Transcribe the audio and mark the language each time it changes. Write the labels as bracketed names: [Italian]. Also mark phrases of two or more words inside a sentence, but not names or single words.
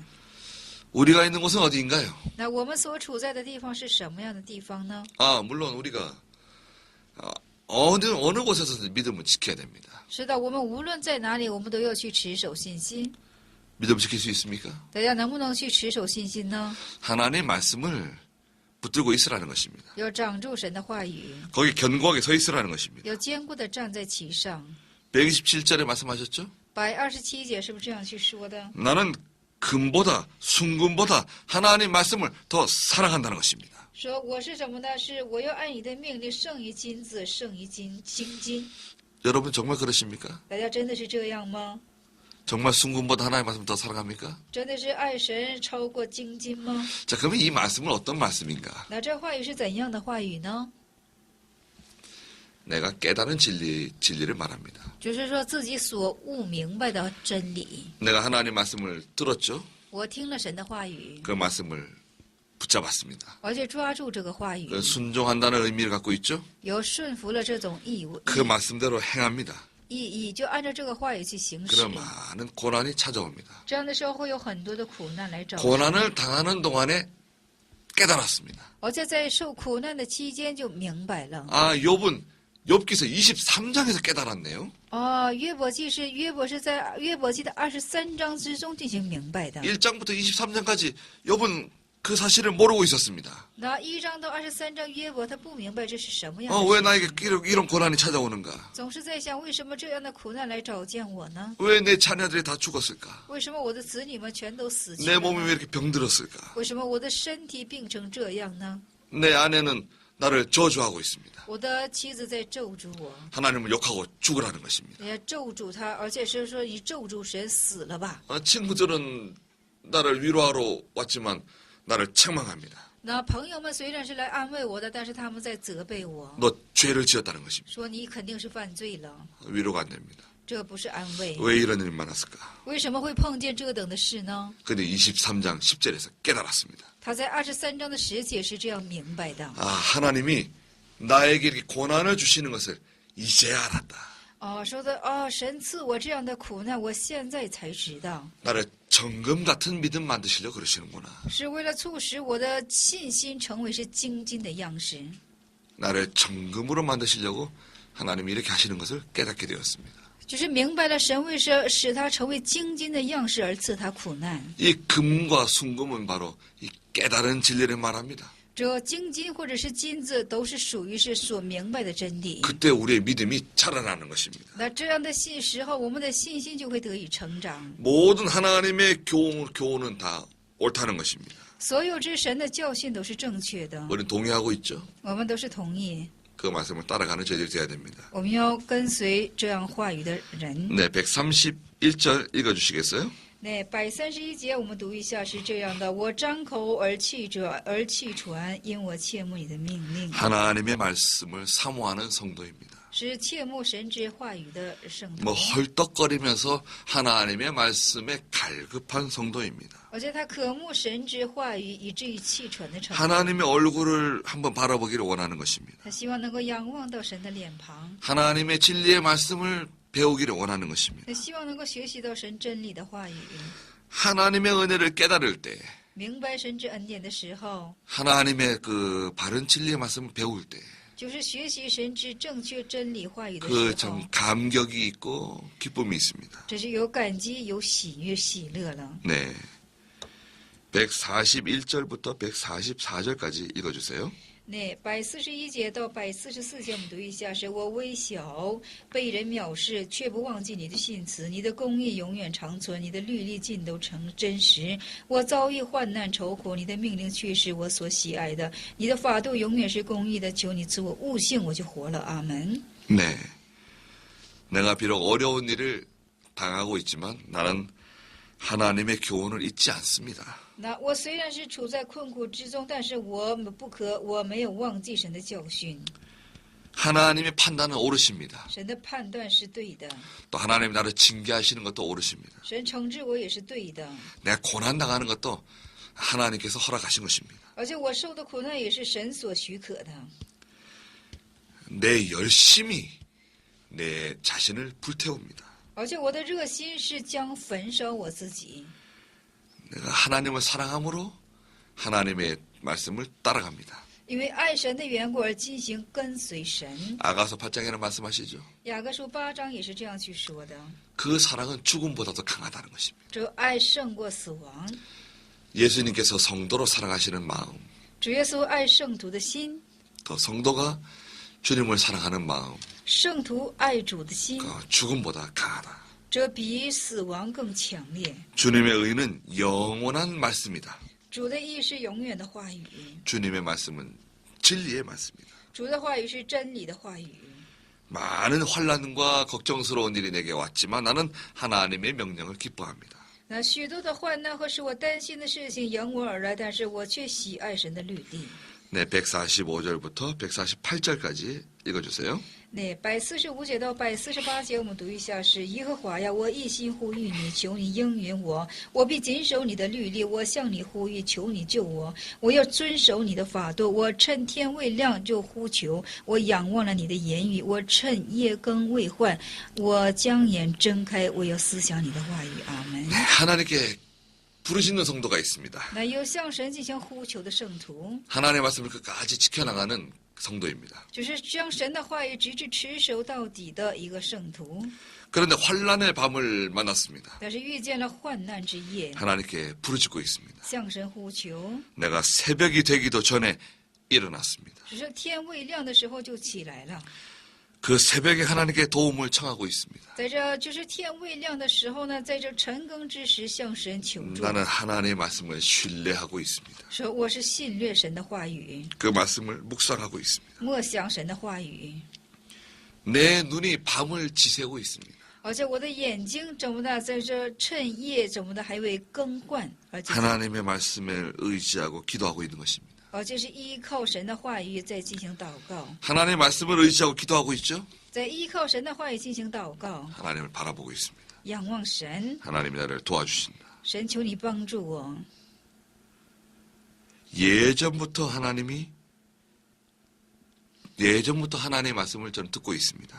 [Korean] 우리가 있는 곳은 어디인가요? [Chinese] 那我们所处在的地方是什么样的地方呢？ [Korean] 아, 물론 우리가 어느 곳에서든 믿음을 지켜야 됩니다. [Chinese] 是的，我们无论在哪里，我们都要去持守信心。 [Korean] 믿음 지킬 수 있습니까? [Chinese] 大家能不能去持守信心呢？ [Korean] 하나님의 말씀을 붙들고 있으라는 것입니다. [Chinese] 要掌住神的话语， [Korean] 거기 견고하게 서 있으라는 것입니다. [Chinese] 要坚固的站在其上。 [Korean] 127절에 말씀하셨죠? [Chinese] 127 节是不是这样去说的？ [Korean] 나는 금보다 순금보다 하나님 말씀을 더 사랑한다는 것입니다. [Chinese] 说我是什么呢？是我要爱你的命令胜于金子，胜于金金。 [Korean] 여러분 정말 그러십니까? [Chinese] 大家真的是这样吗？ [Korean] 정말 순금보다 하나님 말씀 더 사랑합니까? [Chinese] 真的是爱神超过金金吗？ [Korean] 자, 그러면 이 말씀은 어떤 말씀인가? [Chinese] 那这话语是怎样的话语呢？ [Korean] 내가 깨달은 진리를 말합니다. [Chinese] 就是说自己所悟明白的真理。 [Korean] 내가 하나님 말씀을 들었죠? [Chinese] 我听了神的话语， [Korean] 그 말씀을 붙잡았습니다. [Chinese] 而且抓住这个话语， [Korean] 그 순종한다는 의미를 갖고 있죠? [Chinese] 有顺服了这种义 [Korean] 그 말씀대로 행합니다. [Chinese] 义，就按照这个话语去行使。 [Korean] 그럼 많은 고난이 찾아옵니다. [Chinese] 这样的时候会有很多的苦难来找。 [Korean] 고난을 당하는 동안에 깨달았습니다. [Chinese] 而且在受苦难的期间就明白了。 [Korean] 아, 욥기서 23장에서 깨달았네요. [Chinese] 约伯记是在约伯记的23章之中进行明白的。 [Korean] 1장부터 23장까지 욥은 그 사실을 모르고 있었습니다. [Chinese] 那1章到23章，约伯他不明白这是什么样的 [Korean] 왜 [Chinese] 事， [Korean] 나에게 이런 고난이 찾아오는가? [Chinese] 总是在想为什么这样的苦难来找见我呢？ [Korean] 왜 내 자녀들이 다 죽었을까? [Chinese] 为什么我的子女们全都死去 [Korean] 내 [Chinese] 了 [Korean] 몸이 왜 [Chinese] 呢？ [Korean] 이렇게 병들었을까? [Chinese] 为什么我的身体病成这样呢？ [Korean] 내 아내는 나를 저주하고 있습니다. [Chinese] 我的妻子在咒诅我， [Korean] 하나님을 욕하고 죽으라는 것입니다. [Chinese] 也咒诅他，而且是说你咒诅神死了吧。 [Korean] 친구들은 나를 위로하러 왔지만 나를 책망합니다. [Chinese] 那朋友们虽然是来安慰我的，但是他们在责备我， [Korean] 너 죄를 지었다는 것입니다. [Chinese] 说你肯定是犯罪了， [Korean] 위로가 안 됩니다. [Chinese] 这不是安慰。 [Korean] 왜 이런 일이 많았을까? [Chinese] 为什么会碰见这等的事呢？ [Korean] 근데 23장 10절에서 깨달았습니다. [Chinese] 他在23章的10节是这样明白的。 [Korean] 하나님이 나에게 이렇게 고난을 주시는 것을 이제야 알았다. [Chinese] 说的神赐我这样的苦难，我现在才知道， [Korean] 나를 정금 같은 믿음 만드시려고 그러시는구나. [Chinese] 是为了促使我的信心成为是精金的样式， [Korean] 나를 정금으로 만드시려고 하나님이 이렇게 하시는 것을 깨닫게 되었습니다. [Chinese] 就是明白了神为使他成为精金的样式而赐他苦难。 [Korean] 이 금과 순금은 바로 이 깨달은 진리를 말합니다. [Chinese] 这精金或者是金子都是属于是所明白的真理。 [Korean] 그때 우리의 믿음이 자라나는 것입니다. [Chinese] 那这样的时候，我们的信心就会得以成长。 [Korean] 모든 하나님의 교훈은 다 옳다는 것입니다. [Chinese] 所有之神的教训都是正确的， [Korean] 우리는 동의하고 있죠. [Chinese] 我们都是同意。 [Korean] 그 말씀을 따라가는 저희들이 되어야 됩니다. [Chinese] 我们要跟随这样话语的人。 [Korean] 네, 131절 읽어주시겠어요? [Chinese] 那131节我们读一下，是这样的：我张口而泣传，因我切慕你的命令。 [Korean] 하나님의 말씀을 사모하는 성도입니다. [Chinese] 是切慕神之话语的圣徒， [Korean] 뭐 헐떡거리면서 하나님의 말씀에 갈급한 성도입니다. [Chinese] 而且他渴慕神之话语，以至于气喘的程度。 [Korean] 하나님의 얼굴을 한번 바라보기를 원하는 것입니다. [Chinese] 他希望能够仰望到神的脸庞， [Korean] 하나님의 진리의 말씀을 배우기를 원하는 것입니다. [Chinese] 他希望能够学习到神真理的话语， [Korean] 하나님의 은혜를 깨달을 때 [Chinese] 明白神之恩典的时候， [Korean] 하나님의 그 바른 진리의 말씀을 배울 때 [Chinese] 就是学习神之正确真理话语的 [Korean] 그 [Chinese] 时候 [Korean] 참 ， 감격이 있고 기쁨이 있습니다. [Chinese] 这是有感激、有喜悦、喜乐了。 [Korean] 네. 141절부터 144절까지 읽어주세요. [Chinese] 那141节到144节，我们读一下：是我微小，被人藐视，却不忘记你的信词，你的公义永远长存，你的律例尽都成真实。我遭遇患难愁苦，你的命令却是我所喜爱的，你的法度永远是公义的。求你赐我悟性，我就活了。阿门。 [Korean] 네. 내가 비록 어려운 일을 당하고 있지만 나는 하나님의 교훈을 잊지 않습니다. [Chinese] 那我虽然是处在困苦之中，但是我没有忘记神的教训， [Korean] 하나님의 판단은 옳으십니다. [Chinese] 神的判断是对的， [Korean] 또 하나님이 나를 징계하시는 것도 옳으십니다. [Chinese] 神惩治我也是对的， [Korean] 내가 고난당하는 것도 하나님께서 허락하신 것입니다. [Chinese] 而且我受的苦难也是神所许可的。 [Korean] 내 열심이 내 자신을 불태웁니다. [Chinese] 而且我的热心是将焚烧我自己， [Korean] 내가 하나님을 사랑함으로 하나님의 말씀을 따라갑니다. [Chinese] 因为爱神的缘故而进行跟随神。 [Korean] 아가서 8장에는 말씀하시죠. [Chinese] 雅各书8章也是这样去说的， [Korean] 그 사랑은 죽음보다도 강하다는 것입니다. [Chinese] 这爱胜过死亡。 [Korean] 예수님께서 성도로 사랑하시는 마음, [Chinese] 主耶稣爱圣徒的心， [Korean] 또 성도가 주님을 사랑하는 마음, [Chinese] 圣徒爱主的心， [Korean] 그 죽음보다 강하다. [Chinese] 这比死亡更强烈。 [Korean] 주님의 의는 영원한 말씀이다. [Chinese] 主的意是永远的话语， [Korean] 주님의 말씀은 진리의 말씀이다. [Chinese] 主的话语是真理的话语。 [Korean] 많은 환난과 걱정스러운 일이 내게 왔지만 나는 하나님의 명령을 기뻐합니다. [Chinese] 那许多的患难和使我担心的事情迎我而来，但是我却喜爱神的律例。 [Korean] 네, 145절부터 148절까지 읽어주세요. [Chinese] 那145节到148节，我们读一下：是耶和华呀，我一心呼吁你，求你应允我，我必谨守你的律例。我向你呼吁，求你救我。我要遵守你的法度。我趁天未亮就呼求，我仰望了你的言语。我趁夜更未换，我将眼睁开，我要思想你的话语。阿门。 [Korean] 네, 하나님께 부르짖는 성도가 있습니다. [Chinese] 那有向神进行呼求的圣徒， [Korean] 하나님의 말씀을 끝까지 지켜나가는 성도입니다. [Chinese] 就是将神的话语直至持守到底的一个圣徒。 [Korean] 그런데 환란의 밤을 만났습니다. [Chinese] 但是遇见了患难之夜， [Korean] 하나님께 부르짖고 있습니다. [Chinese] 向神呼求， [Korean] 내가 새벽이 되기도 전에 일어났습니다. [Chinese] 只是天未亮的时候就起来了。 [Korean] 그 새벽에 하나님께 도움을 청하고 있습니다. [Chinese] 在这就是天未亮的时候呢，在这晨更之时向神求助， [Korean] 나는 하나님의 말씀을 신뢰하고 있습니다. [Chinese] 说我是信略神的话语， [Korean] 그 말씀을 묵상하고 있습니다. [Chinese] 默想神的话语， [Korean] 내 눈이 밤을 지새고 있습니다. [Chinese] 而且我的眼睛怎么的，在这趁夜怎么的还未更换，而且 [Korean] 하나님의 말씀을 의지하고 기도하고 있는 것입니다. [Chinese] 是依靠神的话语在进行祷告， [Korean] 하나님의 말씀을 의지하고 기도하고 있죠? [Chinese] 在依靠神的话语进行祷告， [Korean] 하나님을 바라보고 있습니다. [Chinese] 仰望神， [Korean] 하나님이 나를 도와주신다. [Chinese] 神求你帮助我。 [Korean] 예전부터 하나님의 말씀을 저는 듣고 있습니다.